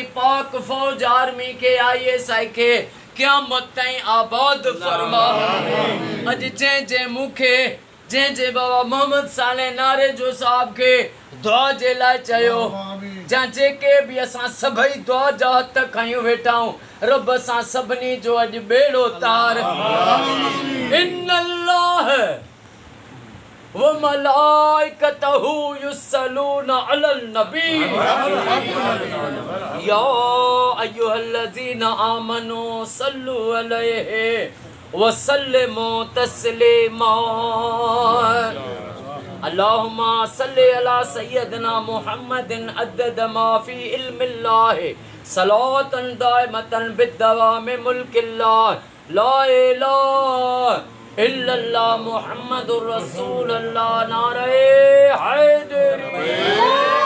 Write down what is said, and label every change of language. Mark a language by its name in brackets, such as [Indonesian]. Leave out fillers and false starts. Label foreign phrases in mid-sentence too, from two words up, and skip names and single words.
[Sindhi] पाक फ़ौज आर्मी खे ISI खे क़यामत ताईं आबाद फरमा अॼु जंहिं मूंखे जंहिं बाबा मोहम्मद साले नारे जो साहब के दुआ जे लाइ चयो जा जेके भी असां सभई दुआ जा हथ खयूं वेठाऊं रब असां सभिनी जो अॼु बेड़ो तार [Arabic] إن الله وملائكته يصلون على النبي يا أيها الذين آمنوا صلوا عليه وسلموا تسليما اللهم صل على سيدنا محمد عدد ما في علم الله صلاة دائمة بدوام ملك الله لا إله إلا الله محمد رسول الله [Sindhi] नारे हैदरी